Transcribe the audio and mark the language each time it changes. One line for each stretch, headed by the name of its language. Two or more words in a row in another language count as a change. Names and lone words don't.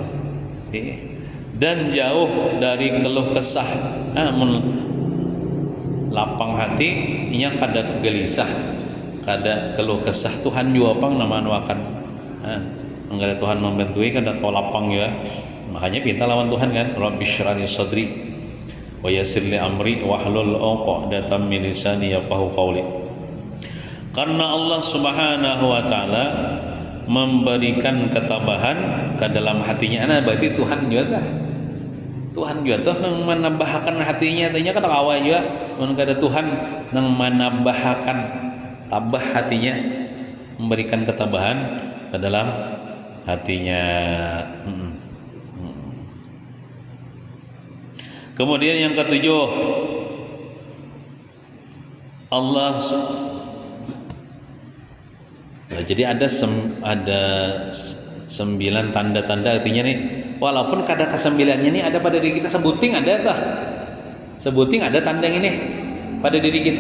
Banjar: Dan jauh dari keluh kesah. Lapang hati inya kada gelisah, kada keluh kesah. Tuhan juga pang namaan wakan. Enggak ada Tuhan membantui kada kau lapang ya. Makanya pinta lawan Tuhan kan,
Arabic: رب اشرح لي صدري ويسر لي أمري واحلل عقدة من لساني يفقهوا قولي.
Indonesian: Karena
Arabic: الله سبحانه وتعالى
Indonesian: memberikan ketabahan ke dalam hatinya.
Banjar: Berarti Tuhan juga dah. Tuhan juga tuh nang menambahkan hatinya, tanya kan awal juga mun kada Tuhan nang menambahkan tabah hatinya, memberikan ketabahan ke dalam hatinya. Kemudian yang ketujuh, Allah jadi ada 9 tanda-tanda, artinya nih walaupun kada kesembilannya nih ada pada diri kita, sebuting ada tah, sebuting ada tanda ini pada diri kita.